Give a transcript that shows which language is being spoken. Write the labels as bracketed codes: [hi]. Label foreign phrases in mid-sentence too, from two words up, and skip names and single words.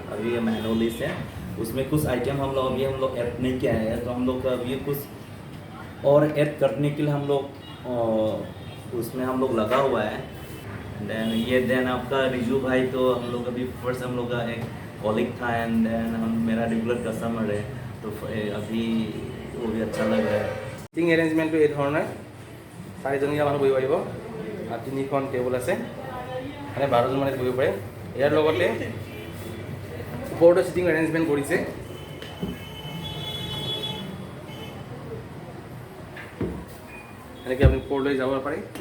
[hi] अभी ये [en] menu list [hi] है, उसमें कुछ आइटम हम लोग ऐड नहीं किया है, तो हम लोग का अभी कुछ और ऐड करने के लिए हम लोग उसमें हम लोग लगा हुआ है। देन आपका रिजू भाई, तो हम लोग अभी फर्स्ट हम लोग का एक कॉलिग था [en] and then [hi] हम मेरा [en] regular customer [hi] है, तो अभी वो भी अच्छा लग रहा है। [en] sitting arrangement [as] এই ধৰণে 4জনীয়া মানুহ বহিব পাৰিব, আৰু 3খন টেবুল আছে, মানে 12জন মানে বহিব পাৰে। ইয়াৰ লগতে ওপৰতো [en] sitting arrangement [as] কৰিছে। এনেকৈ আপুনি ওপৰলৈ যাব পাৰে।